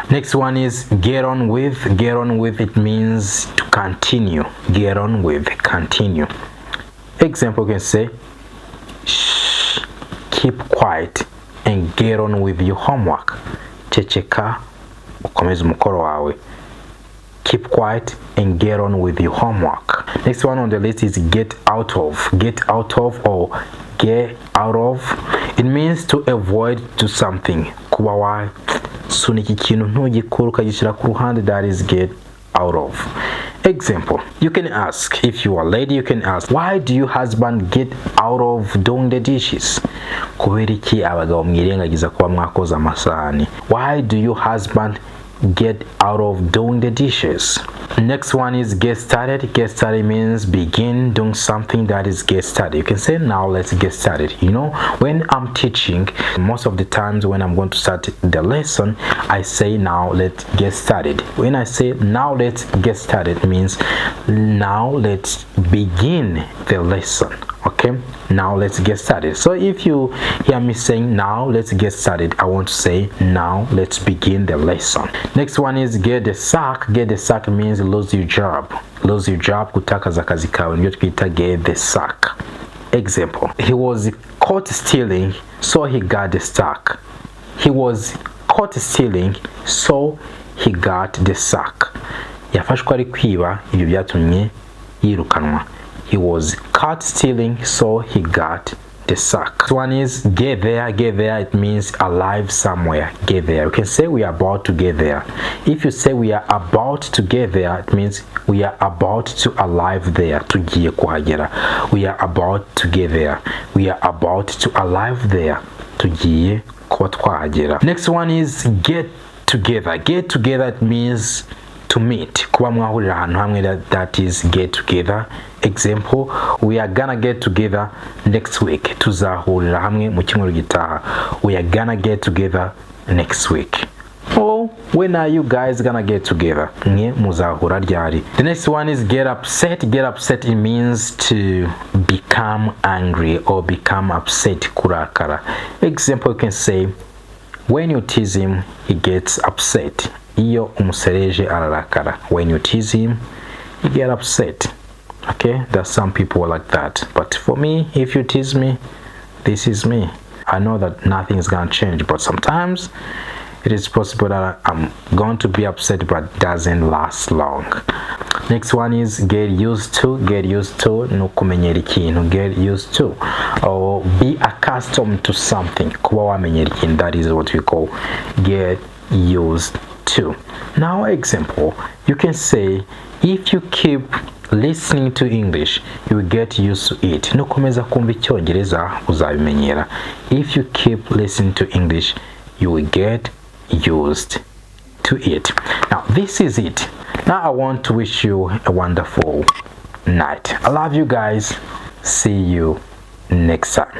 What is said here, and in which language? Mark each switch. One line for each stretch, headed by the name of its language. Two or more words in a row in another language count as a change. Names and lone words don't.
English: Next one is get on with. Get on with, it means to continue. Get on with, continue. Example, you can say shh, keep quiet and get on with your homework.
Kinyarwanda: Ceceka ukomeze umukoro wawe.
English: Keep quiet and get on with your homework. Next one on the list is get out of. Get out of or get out of, it means to avoid to something.
Kinyarwanda: Kuba wa sunika ikintu ntugikora ukagishyira ku ruhande,
English: that is get out of. Example, you can ask, if you are a lady, you can ask, why do your husband get out of doing the dishes?
Kinyarwanda: Kubera iki abagabo mwirengagiza kuba mwakoza amasahani?
English: Why do your husband get out of doing the dishes? Next one is get started. Get started means begin doing something. That is get started. You can say now let's get started. You know, when I'm teaching, most of the times when I'm going to start the lesson, I say now let's get started. When I say now let's get started, it means now let's begin the lesson. Okay, now let's get started. So if you hear me saying now let's get started, I want to say now let's begin the lesson. Next one is get the sack. Get the sack means lose your job. Lose your job,
Kinyarwanda: kutakaza akazi kawe, nibyo twita
English: get the sack. Example, he was caught stealing, so he got the sack. He was caught stealing, so he got the sack.
Kinyarwanda: Yafashwe ari kwiba, ibyo byatumye yirukanwa.
English: He was caught stealing, so he got the sack. This one is get there. Get there, it means arrive somewhere. Get there. You can say we are about to get there. If you say we are about to get there, it means we are about to arrive there.
Kinyarwanda: Tugiye kuhagera.
English: We are about to get there. We are about to arrive there.
Kinyarwanda: Tugiye kuba twahagera.
English: Next one is get together. Get together, it means to meet,
Kinyarwanda: kuba mwahurira ahantu hamwe,
English: that is get together. Example, we are gonna get together next week.
Kinyarwanda: Tuzahurira hamwe mu cyumweru gitaha.
English: We are gonna get together next week. Oh, when are you guys gonna get together?
Kinyarwanda: Mwe muzahura ryari?
English: The next one is get upset. Get upset, it means to become angry or become upset, kurakara. Example, you can say when you tease him, he gets upset.
Kinyarwanda: Iyo umusereje ararakara.
English: When you tease him, you get upset. Okay, there's some people like that, but for me, if you tease me, this is me. I know that nothing is gonna change, but sometimes it is possible that I'm going to be upset, but it doesn't last long. Next one is get used to. Get used to,
Kinyarwanda: no kumenyera ikintu.
English: Get used to, or be accustomed to something.
Kinyarwanda: Kuba wamenyera ikintu,
English: that is what we call get used to. Now, example, you can say if you keep listening to English, you will get used to it.
Kinyarwanda: Nukomeza kumva Icyongereza uzabimenyera.
English: If you keep listening to English, you will get used to it. Now, this is it. Now, I want to wish you a wonderful night. I love you guys. See you next time.